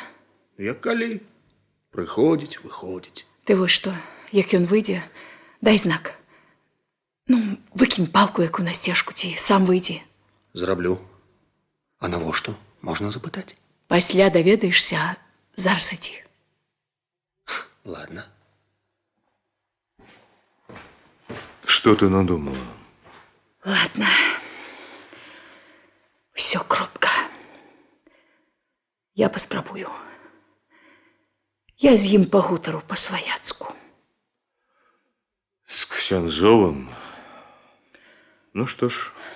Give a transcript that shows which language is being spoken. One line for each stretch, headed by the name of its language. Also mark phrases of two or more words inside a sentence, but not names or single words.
Belarusian: Як калі? Прыходзіць, выходзіць. Ты вось што, як ён выйдзе, дай знак. Ну, выкінь палку яку на сцежку, ці сам выйдзі. Зраблю. А навошта? Можна запытаць? Пасля даведаешся, зараз ідзі.
Russian: Ладно. Что ты надумала? Ладно.
Belarusian: Всё, кропка. Я паспрабую. Я з ім пагутару па-сваяцку.
Russian: С Ксянзовым? Ну что ж.